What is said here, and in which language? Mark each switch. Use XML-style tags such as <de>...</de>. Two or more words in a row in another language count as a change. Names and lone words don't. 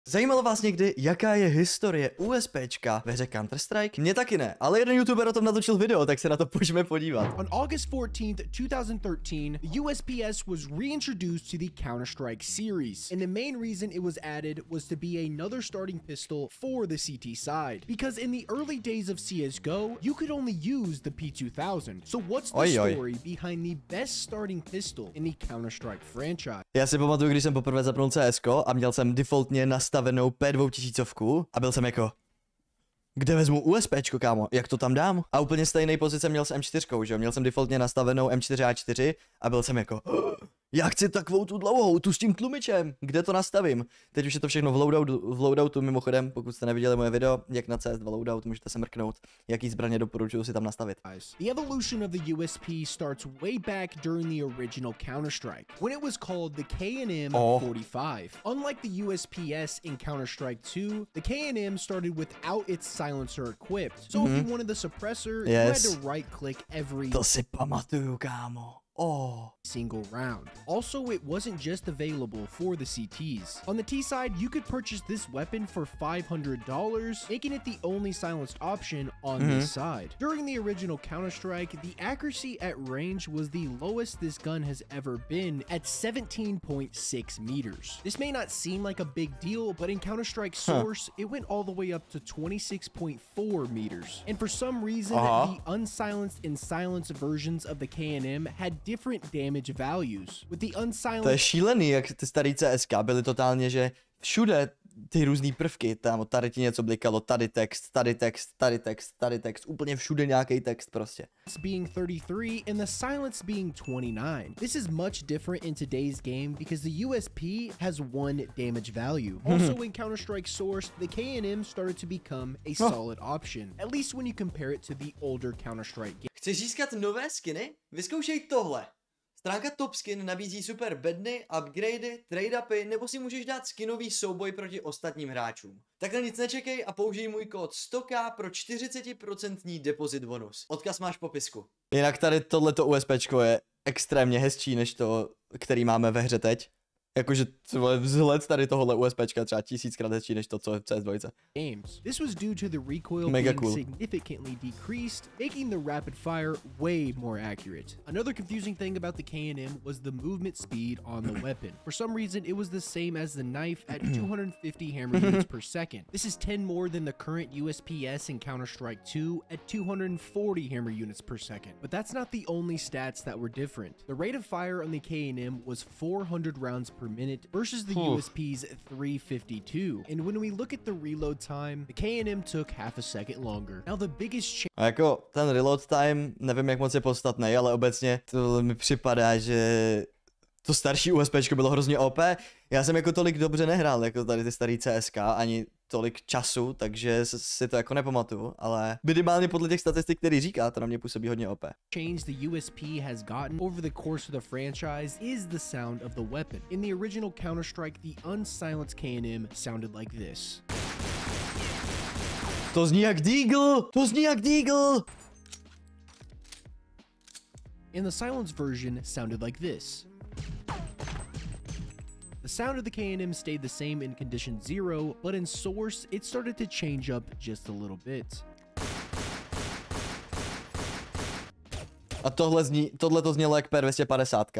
<cs>Zajímalo vás někdy, jaká je historie USPčka ve hře Counter-Strike? Mě taky ne, ale jeden youtuber o tom natočil video, tak se na to pojďme podívat.</cs> <en>On August 14th, 2013, the USP-S was reintroduced to the Counter-Strike series, and the main reason it was added was to be another starting pistol for the CT side. Because in the early days of CSGO, you could only use the P2000. So what's the story behind the best starting pistol in the Counter-Strike franchise?</en> <cs>Já si pamatuju, když jsem poprvé zapnul CSko a měl jsem defaultně nastavenou P2000 a byl jsem jako, kde vezmu USPčko, kámo, jak to tam dám? A úplně stejný pozice měl s M4, že jo, měl jsem defaultně nastavenou M4A4 a byl jsem jako, já chci takovou tu dlouhou, tu s tím tlumičem, kde to nastavím? Teď už je to všechno v loadoutu, mimochodem, pokud jste neviděli moje video, jak na CS2 loadout, můžete se mrknout, jaký zbraně doporučuju si tam nastavit.</cs> <en>The evolution of the USP starts way back during the original Counter-Strike, when it was called the K&M 45. Unlike the USP-S in Counter-Strike 2, the K&M started without its silencer equipped, so if you wanted the suppressor, you had to right-click every</en> <cs>To si pamatuju, kámo.</cs> <en>Single round. Also, it wasn't just available for the CTs. On the T side, you could purchase this weapon for $500, making it the only silenced option on this side. During the original Counter-Strike, the accuracy at range was the lowest this gun has ever been at 17.6 meters. This may not seem like a big deal, but in Counter-Strike Source, it went all the way up to 26.4 meters. And for some reason, the unsilenced and silenced versions of the K&M had different damage values. With the unsilenced...</en> <cs>To je šílený, jak ty starý CSK byly totálně, že všude ty různý prvky, tam tady ti něco blikalo, tady text, tady text, tady text, tady text, úplně všude nějaký text prostě.</cs> <en>Being 33 and the silence being 29. This is much different in today's game because the USP has one damage value. Also in Counter-Strike Source, the K&M started to become a solid option, at least when you compare it to the older Counter-Strike game.</en> <cs>Chceš získat nové skiny? Vyzkoušej tohle. Stránka Top Skin nabízí super bedny, upgradey, trade-upy, nebo si můžeš dát skinový souboj proti ostatním hráčům. Tak na nic nečekej a použij můj kód 100k pro 40% depozit bonus. Odkaz máš v popisku. Jinak tady tohleto USPčko je extrémně hezčí než to, který máme ve hře teď. Jakože vzhled tady tohohle USPčka třeba 1000krát hezčí než to, co je v CS2.</cs> <en>This was due to the recoil being significantly decreased, making the rapid fire way more accurate. Another confusing thing about the K&M was the movement speed on the weapon. For some reason, it was the same as the knife at 250 hammer units per second. This is 10 more than the current USP-S in Counter-Strike 2 at 240 hammer units per second. But that's not the only stats that were different. The rate of fire on the K&M was 400 rounds per minute versus the USP's 352. And when we look at the reload time, the K&M took half a second longer. Now the biggest change...</en> <cs>A jako ten</cs> <en>reload time,</en> <cs>nevím jak moc je podstatný, ale obecně to mi připadá, že to starší USPčko bylo hrozně OP. Já jsem jako tolik dobře nehrál, jako tady ty starý CSK, ani tolik času, takže si to jako nepamatuju, ale minimálně podle těch statistik, který říká, to na mě působí hodně OP.</cs> <en>Change the USP has gotten over the course of the franchise is the sound of the weapon. In the original Counter-Strike, the unsilenced K&M sounded like this.</en> <cs>To zní jak Deagle! To zní jak Deagle!</cs> <en>And the silenced version sounded like this. The sound of the K&M stayed the same in condition 0, but in Source, it started to change up just a little bit.</en> <cs>A tohle to znělo jak P250.</cs>